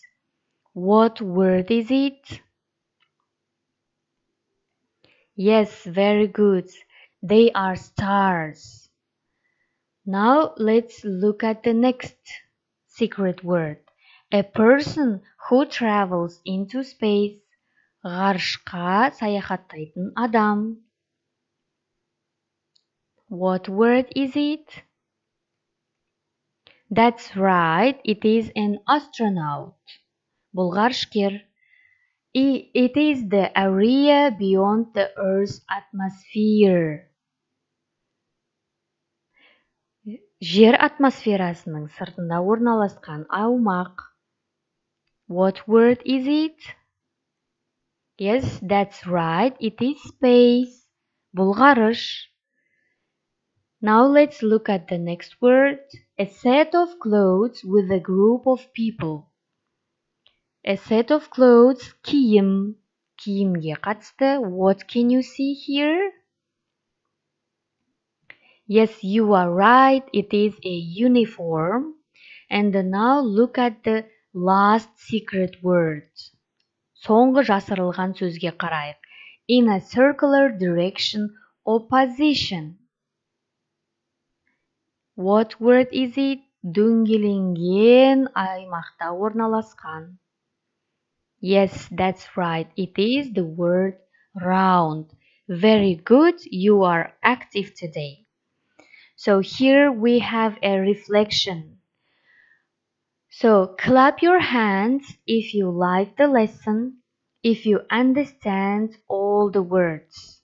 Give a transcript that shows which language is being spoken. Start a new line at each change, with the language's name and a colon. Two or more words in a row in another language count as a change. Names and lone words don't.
English: What word is it? Yes, very good. They are stars. Now let's look at the next secret word. A person who travels into space.
Kazakh: Ғарышқа саяхаттайтын адам.
English: What word is it? That's right, it is an astronaut.
Kazakh: Бұл ғарышкер.
English: It is the area beyond the Earth's atmosphere.
Kazakh: Жер атмосферасының сыртында орналасқан аумақ.
English: What word is it? Yes, that's right, it is space.
Kazakh: Бұл ғарыш.
English: Now let's look at the next word. A set of clothes with a group of people. A set of clothes,
Kazakh: киім. Киімге қатысты.
English: What can you see here? Yes, you are right. It is a uniform. And now look at the last secret word.
Kazakh: Соңғы жасырылған сөзге қарайық.
English: In a circular direction or position. What word is it?
Kazakh: Дөңгеленген аймақта орналасқан.
English: Yes, that's right. It is the word round. Very good. You are active today. So here we have a reflection. So clap your hands if you like the lesson, if you understand all the words.